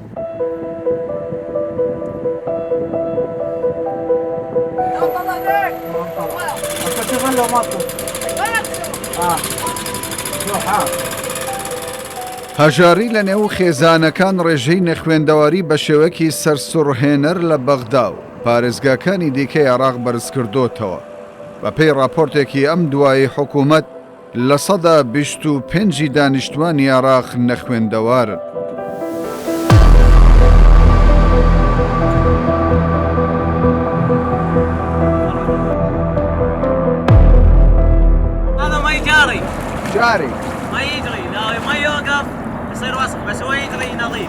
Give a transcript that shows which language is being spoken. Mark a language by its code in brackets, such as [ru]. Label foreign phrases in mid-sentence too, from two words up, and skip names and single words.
[ckb] هەژاری لە نێو خێزانەکان ڕێژەی نەخوێندەواری بە شێوەیەکی سەرسوڕهێنەر لە بەغدا و پارێزگاکانی دیکەی عێراق بەرز کردوتەوە. بە پێی راپۆرتێکی ئەم دوایی حکوومەت لە 125 دانیشتوانی عێراق نەخوێندەوارن. [ar] جاري ما يجري، لا ما يوقف يصير وسخ، بس هو يجري نظيف.